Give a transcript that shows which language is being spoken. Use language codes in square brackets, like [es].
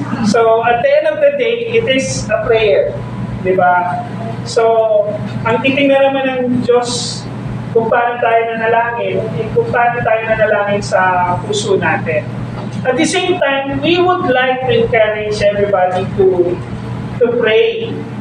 [en] So, at the end of the day, it is a prayer. [tl] Di ba? So, ang titingnan naman ng Diyos kung paano tayo nanalangin, kung paano tayo nanalangin sa puso natin. [en] At the same time, we would like to encourage everybody to pray.